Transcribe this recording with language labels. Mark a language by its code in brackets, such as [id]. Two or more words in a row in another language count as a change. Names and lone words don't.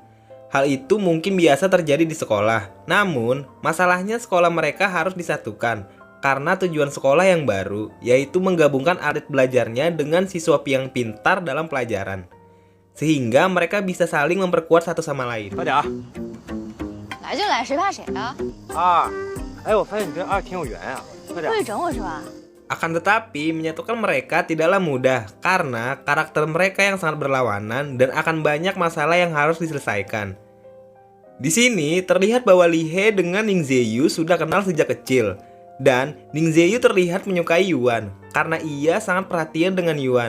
[id] Hal itu mungkin biasa terjadi di sekolah. Namun, masalahnya sekolah mereka harus disatukan karena tujuan sekolah yang baru, yaitu menggabungkan atlet belajarnya dengan siswa yang pintar dalam pelajaran. Sehingga mereka bisa saling memperkuat satu sama lain. [zh] 快点啊！来就来，谁怕谁啊？二，哎，我发现你跟二挺有缘啊！快点。会整我是吧？ [id] Akan tetapi, menyatukan mereka tidaklah mudah karena karakter mereka yang sangat berlawanan dan akan banyak masalah yang harus diselesaikan. Di sini terlihat bahwa Lihe dengan Ning Zeyu sudah kenal sejak kecil, dan Ning Zeyu terlihat menyukai Yuan karena ia sangat perhatian dengan Yuan.